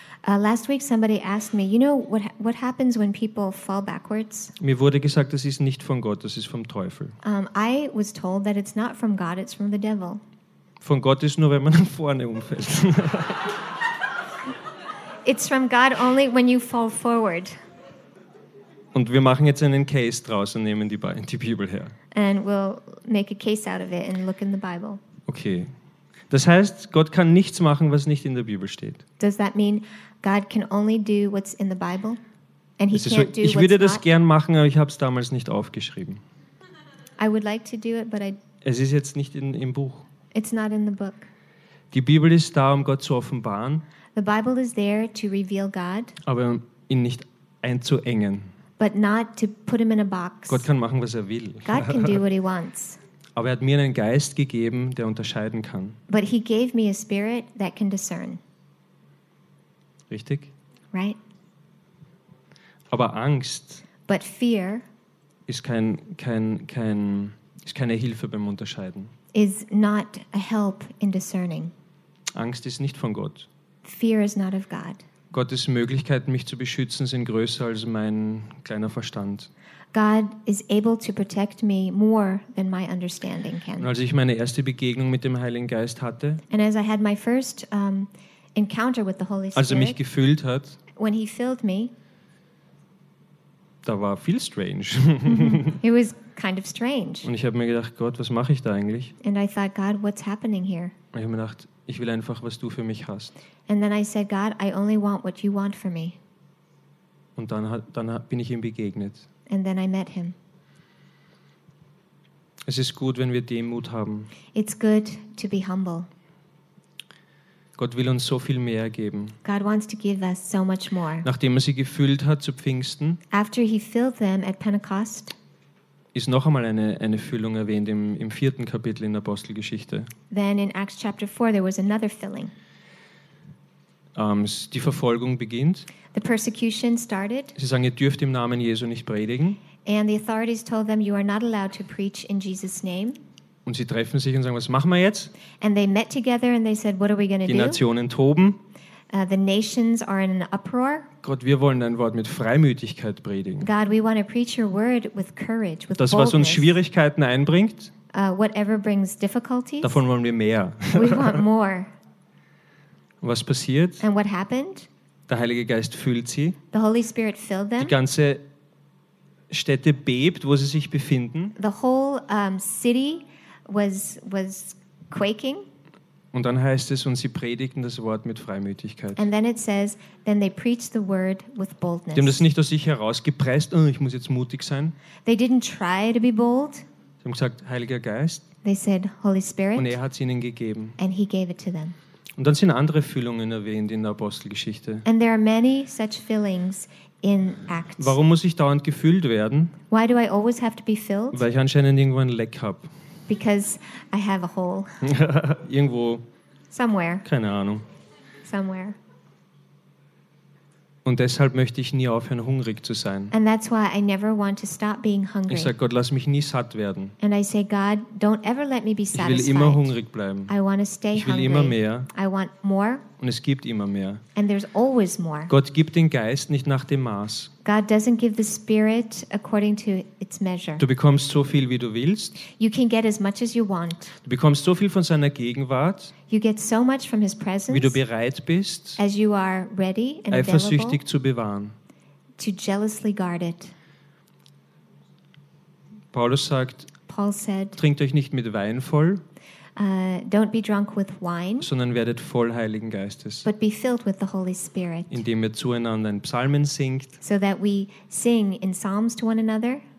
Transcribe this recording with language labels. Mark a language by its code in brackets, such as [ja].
[en] Last week somebody asked me, you know what happens when people fall backwards? [de] Mir wurde gesagt, das ist nicht von Gott, das ist vom Teufel. [en] I was told that it's not from God, it's from the devil. [de] Von Gott ist nur, wenn man nach vorne umfällt. [en] It's from God only when you fall forward. [de] Und wir machen jetzt einen Case draus und nehmen die Bibel her. [en] And we'll make a case out of it and look in the Bible. [de] Okay. [en] Das heißt, Gott kann nichts machen, was nicht in der Bibel steht. [de] Does that mean God can only do what's in the Bible [en] and he can't do what's not? [de] Ich würde das gern machen, aber ich habe es damals nicht aufgeschrieben. [en] I would like to do it, but I. [de] Es ist jetzt nicht im Buch. [en] It's not in the book. [de] Die Bibel ist da, um Gott zu offenbaren. [en] The Bible is there to reveal God. [de] Aber ihn nicht einzuengen. [en] But not to put him in a box. [de] Gott kann machen, was er will. [en] God can do what he wants. [de] Aber er hat mir einen Geist gegeben, der unterscheiden kann. [en] But he gave me a spirit that can discern. [de] Richtig? [en] Right. [de] Aber Angst. [en] But fear. [de] Ist keine Hilfe beim Unterscheiden. [en] Is not a help in discerning. [de] Angst ist nicht von Gott. [en] Fear is not of God. [de] Gottes Möglichkeiten, mich zu beschützen, sind größer als mein kleiner Verstand. [en] God is able to protect me more than my understanding can. [de] Als ich meine erste Begegnung mit dem Heiligen Geist hatte, [en] and as I had my first encounter with the Holy Spirit, [de] als er mich gefüllt hat, [en] when he filled me, [de] da war viel strange. [en] It was kind of strange. [de] Und ich habe mir gedacht, Gott, was mache ich da eigentlich? [en] And I thought, God, what's happening here? [de] Ich habe mir gedacht, ich will einfach, was du für mich hast. [en] And then I said, God, I only want what you want for me. [de] Und dann bin ich ihm begegnet. [en] And then I met him. [de] Es ist gut, wenn wir Demut haben. [en] It's good to be humble. [de] Gott will uns so viel mehr geben. [en] God wants to give us so much more. [de] Nachdem er sie gefüllt hat zu Pfingsten, [en] after he filled them at Pentecost, [de] ist noch einmal eine Füllung erwähnt im vierten Kapitel in der Apostelgeschichte. [en] Then in Acts chapter 4 there was another filling. [de] Die Verfolgung beginnt. [en] The persecution started. [de] Sie sagen, ihr dürft im Namen Jesu nicht predigen. [en] And the authorities told them, you are not allowed to preach in Jesus' name. [de] Und sie treffen sich und sagen, was machen wir jetzt? [en] And they met together and they said, what are we going to do? [de] Die Nationen toben. [en] The nations are in an uproar. [de] Gott, wir wollen dein Wort mit Freimütigkeit predigen. [en] God, we want to preach your word with courage, with [de] boldness. Das, was uns Schwierigkeiten einbringt, [en] whatever brings difficulties, [de] davon wollen wir mehr. [en] We want more. [de] Was passiert? [en] And what happened? [de] Der Heilige Geist füllt sie. [en] The Holy Spirit filled them. [de] Die ganze Städte bebt, wo sie sich befinden. [en] The whole city was quaking. [de] Und dann heißt es, und sie predigten das Wort mit Freimütigkeit. [en] And then it says, then they preached the word with boldness. [de] Die haben das nicht aus sich herausgepresst, oh, ich muss jetzt mutig sein. [en] They didn't try to be bold. [de] Sie haben gesagt, Heiliger Geist. [en] They said, Holy Spirit. [de] Und er hat es ihnen gegeben. [en] And he gave it to them. [de] Und dann sind andere Füllungen erwähnt in der Apostelgeschichte. [en] And there are many such fillings in Acts. [de] Warum muss ich dauernd gefüllt werden? [en] Why do I always have to be filled? [de] Weil ich anscheinend irgendwo ein Leck habe. [en] Because I have a hole. [de] Irgendwo. [en] Somewhere. [de] Keine Ahnung. [en] Somewhere. [de] Und deshalb möchte ich nie aufhören, hungrig zu sein. [en] And that's why I never want to stop being hungry. [de] Ich sage, Gott, lass mich nie satt werden. [en] And I say, God, don't ever let me be satisfied. [de] Ich will immer hungrig bleiben. [en] I want to stay [de] hungry. Ich will [en] hungry. [de] Immer mehr. [en] I want more. [de] Und es gibt immer mehr. [en] And there's always more. [de] Gott gibt den Geist nicht nach dem Maß. [en] God doesn't give the spirit according to its measure. [de] Du bekommst so viel, wie du willst. [en] You can get as much as you want. [de] Du bekommst so viel von seiner Gegenwart. [en] You get so much from his presence. [de] Wie du bereit bist, [en] as you are ready and available, [de] eifersüchtig zu bewahren. [en] To jealously guard it. [de] Paulus sagt, [en] Paul said, [de] trinkt euch nicht mit Wein voll, [en] don't be drunk with wine, [de] sondern werdet voll Heiligen Geistes, [en] but be filled with the Holy Spirit, [de] indem ihr zueinander in Psalmen singt, [en] so that we sing in Psalms to one another.